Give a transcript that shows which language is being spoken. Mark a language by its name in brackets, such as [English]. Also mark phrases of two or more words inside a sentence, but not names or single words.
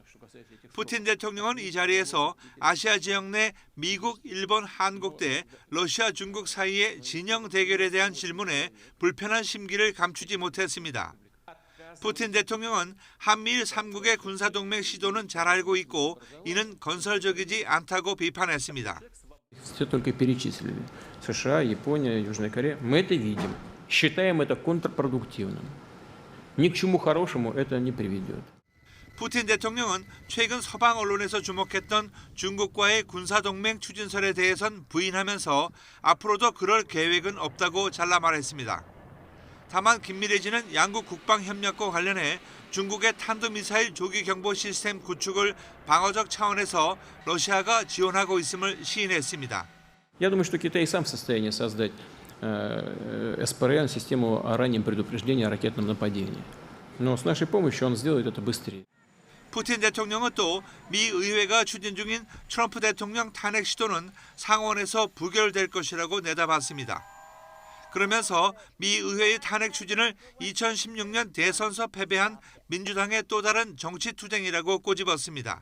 [Korean] 푸틴 대통령은 이 자리에서 아시아 지역 내 미국, 일본, 한국 대 러시아, 중국 사이의 진영 대결에 대한 질문에 불편한 심기를 감추지 못했습니다. 푸틴 대통령은 한미일 3국의 군사동맹 시도는 잘 알고 있고 이는 건설적이지 않다고 비판했습니다. [Russian] Все только перечислили. США, Япония, Южная Корея. Мы это видим. Считаем это контрпродуктивным. Ни к чему хорошему это не приведет. [Korean] 푸틴 대통령은 최근 서방 언론에서 주목했던 중국과의 군사동맹 추진설에 대해선 부인하면서 앞으로도 그럴 계획은 없다고 잘라 말했습니다. 다만 긴밀해지는 양국 국방협력과 관련해 중국의 탄도미사일 조기경보 시스템 구축을 방어적 차원에서 러시아가 지원하고 있음을 시인했습니다. [Russian] Я думаю, что Китай сам в состоянии создать СПРН, систему о раннем предупреждении о ракетном нападении. Но с нашей помощью он сделает это быстрее. [Korean] 푸틴 대통령은 또 미 의회가 추진 중인 트럼프 대통령 탄핵 시도는 상원에서 부결될 것이라고 내다봤습니다. 그러면서 미 의회의 탄핵 추진을 2016년 대선서 패배한 민주당의 또 다른 정치 투쟁이라고 꼬집었습니다.